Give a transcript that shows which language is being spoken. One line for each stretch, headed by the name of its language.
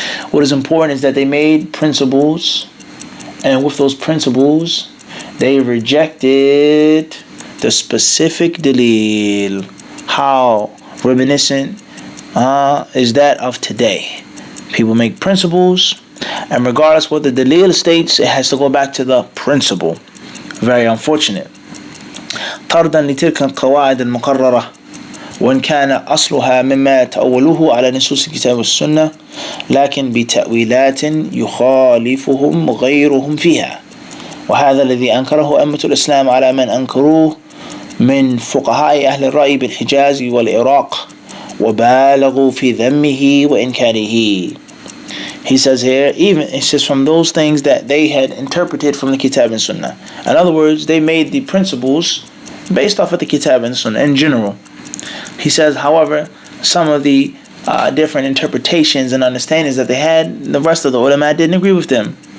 English: What is important is that they made principles, and with those principles, they rejected the specific dalil. How reminiscent is that of today? People make principles, and regardless what the dalil states, it has to go back to the principle. Very unfortunate.
Arabic: طردا لتلك القواعد المقررة وإن كان أصلها مما تأولوه على نصوص الكتاب والسنة لكن بتأويلات يخالفهم غيرهم فيها وهذا الذي أنكره أئمة الإسلام على من أنكروه من فقهاء أهل الرأي بالحجاز والعراق وبالغوا في ذمه وإنكاره.
English: He says here, it says from those things that they had interpreted from the Kitab and Sunnah. In other words, they made the principles based off of the Kitab and Sunnah in general. He says, however, some of the different interpretations and understandings that they had, the rest of the ulama didn't agree with them.